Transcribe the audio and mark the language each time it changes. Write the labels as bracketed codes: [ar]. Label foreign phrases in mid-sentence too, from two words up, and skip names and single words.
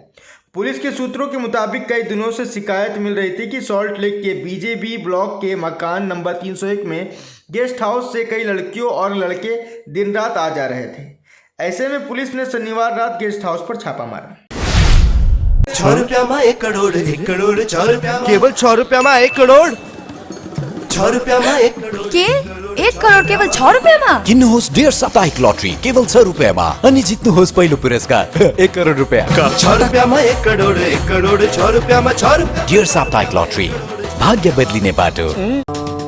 [hi] पुलिस के सूत्रों के मुताबिक कई दिनों से शिकायत मिल रही थी कि सॉल्ट लेक के बीजेबी ब्लॉक के मकान नंबर 301 में गेस्ट हाउस से कई लड़कियों और लड़के दिन रात आ जा रहे थे। ऐसे में पुलिस ने शनिवार रात गेस्ट हाउस पर छापा मारा। 6 रुपया में 1 करोड़, 1 करोड़ 6 रुपया, केवल 6 रुपया में 1 करोड़, 6 रुपया में 1 करोड़ [ne] के 1 करोड केवल 6 रुपियाँमा? किन्नुहोस् डेढ साप्ताहिक लटरी केवल 6 रुपियाँमा अनि जित्नुहोस् पहिलो पुरस्कार 1 करोड रुपियाँ। 6 रुपियाँमा 1 करोड, 1 करोड 6 रुपियाँमा 6 रुपियाँ। डेढ साप्ताहिक लटरी, भाग्य बदलिने बाटो।